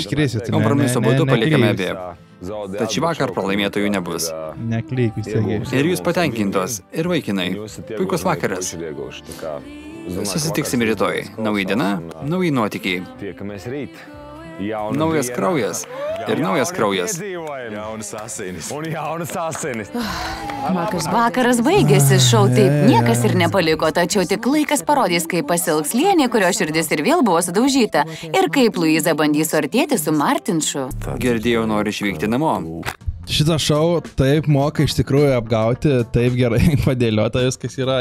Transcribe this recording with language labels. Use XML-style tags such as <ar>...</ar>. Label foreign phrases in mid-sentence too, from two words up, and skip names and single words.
<lt>Kompromiso būdu palikame abi. Tad šį vakar pralaimėtojų nebus. Neklyk, vis tiek. Ir jūs patenkintos, ir vaikinai. Puikus vakaras. Susitiksim rytoj. Nauja diena, nauji nuotykiai. Naujas kraujas. Ir naujas kraujas.</lt> <lv>Jaunas asinis. Un jaunas asinis.</lv> <lt>Vakaras baigėsi, šou taip niekas ir nepaliko, tačiau tik laikas parodys, kaip pasielgs Lienė, kurio širdis ir vėl buvo sudaužyta, ir kaip Luiza bandys suartėti su Martinšu. Girdėjau, nori išvykti namo. Šitą šou taip moka iš tikrųjų apgauti, taip gerai padėliota viskas yra.</lt>